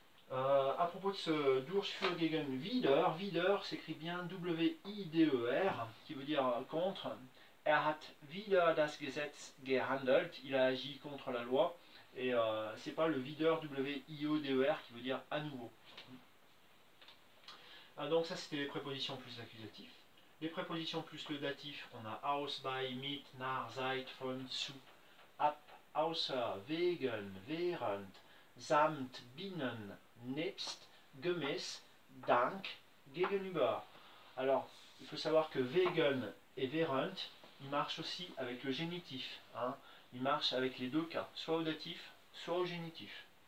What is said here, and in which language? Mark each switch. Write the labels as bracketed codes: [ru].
[fr] À propos de ce durch, für, gegen, wieder, wieder s'écrit bien W-I-D-E-R, qui veut dire contre. [de] Er hat wieder das Gesetz gehandelt, [fr] il a agi contre la loi, et c'est pas le wieder W-I-E-D-E-R qui veut dire à nouveau. Donc ça c'était les prépositions plus l'accusatif. Les prépositions plus le datif, on a aus, bei, mit, nach, seit, von, zu, ab, außer, wegen, während, samt, binnen, nebst, gemäß, dank, gegenüber. Alors, il faut savoir que wegen et während, ils marchent aussi avec le génitif. Hein. Ils marchent avec les deux cas, soit au datif, soit au génitif.